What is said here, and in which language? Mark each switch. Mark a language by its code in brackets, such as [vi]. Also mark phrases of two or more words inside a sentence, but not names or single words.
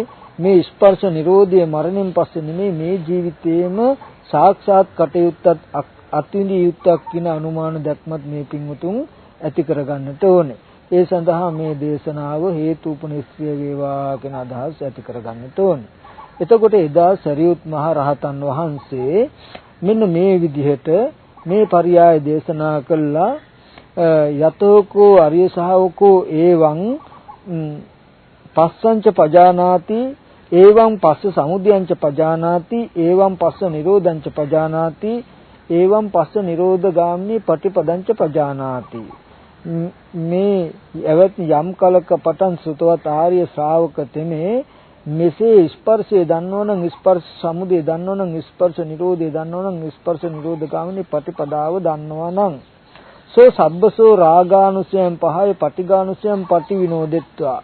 [si] මේ ස්පර්ශ නිරෝධය මරණයෙන් පස්සේ නෙමෙයි මේ ජීවිතේම සාක්ෂාත් කටයුත්තත් අත්විඳිය යුත්තක් කියන අනුමාන දැක්මත් මේ පින්වුතුන් ඇති කරගන්නට ඕනේ. ඒ සඳහා මේ දේශනාව හේතුපනිශ්‍රය වේවා කියන අදහස් ඇති කරගන්නට ඕනේ. එතකොට එදා සරියුත් මහ රහතන් වහන්සේ මෙන්න මේ විදිහට මේ පරයය දේශනා කළා. [pi] යතෝකෝ අරිය ශාවකෝ එවං පස්සංච පජානාති, එවං පස්ස සමුදයංච පජානාති, එවං පස්ස නිරෝධංච පජානාති, එවං පස්ස නිරෝධගාමිනී පටිපදංච පජානාති. [si] මේ එවත් යම් කලක පටන් සුතවත් ආර්ය ශ්‍රාවක තෙමේ මෙසේ ස්පර්ශය දන්නවනම්, ස්පර්ශ සමුදය දන්නවනම්, ස්පර්ශ නිරෝධය දන්නවනම්, ස්පර්ශ නිරෝධගාමිනී පටිපදාව දන්නවනම් [pi] සෝ සබ්බසෝ රාගානුසයං පහය පටිඝානුසයං පටිවිනෝදෙත්වා.